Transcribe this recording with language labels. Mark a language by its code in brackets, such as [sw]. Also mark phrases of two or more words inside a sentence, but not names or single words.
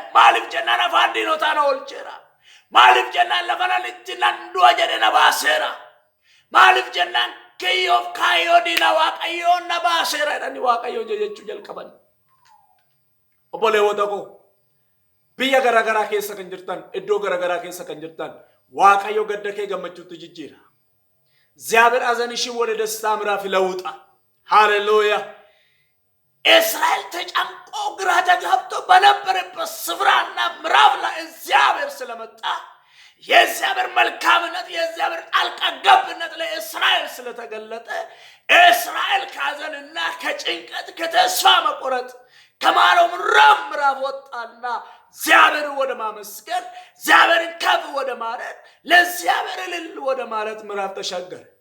[om] Maaliif jennaan afaan diinotaa na oolcheera. Maaliif jennaan lafa nan itti nan du'a jedhe na baaseera. Maaliif jennaan kiyyoof kaayyoo diina Waaqayyoon na baaseera jedhanii Waaqayyoon jajachuu jalqaban. Obboleewwota koo biyya garaagaraa keessa kan jirtan iddoo garaagaraa keessa kan jirtan Waaqayyo gadda kee gammachuutti jijjiira. [am] እግዚአብሔር አዘንሽን ወደ ደስታ ምዕራፍ ይለውጣ። ሃሌሉያ። እስራኤል ተጨንቆ ግራ ተጋብቶ በነበረበት ስፍራና ምዕራፍ ላይ እግዚአብሔር ስለመጣ የእግዚአብሔር መልካምነት የእግዚአብሔር ጣልቃ ገብነት ለእስራኤል ስለተገለጠ እስራኤል ካዘንና ከጭንቀት ከተስፋ መቆረጥ ከማለው ምዕራፍ ወጣና እግዚአብሔር ወደ ማመስገን እግዚአብሔርን ከፍ ወደ ማረት ለእግዚአብሔር እልል ወደ ማለት ምዕራፍ ተሻገረ